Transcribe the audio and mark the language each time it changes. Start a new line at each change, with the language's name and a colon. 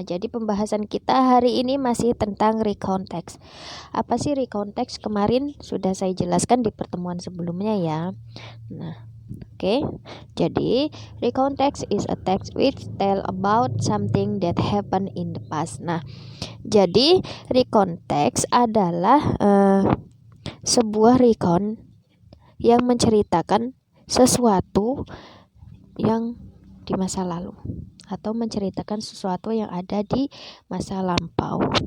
Indonesian: Nah, jadi pembahasan kita hari ini masih tentang recontext. Apa sih recontext? Kemarin sudah saya jelaskan di pertemuan sebelumnya ya. Nah, jadi
English: recontext is a text which tell about something that happened in the past.
Indonesian: Nah, jadi recontext adalah sebuah recon yang menceritakan sesuatu yang di masa lalu atau menceritakan sesuatu yang ada di masa lampau.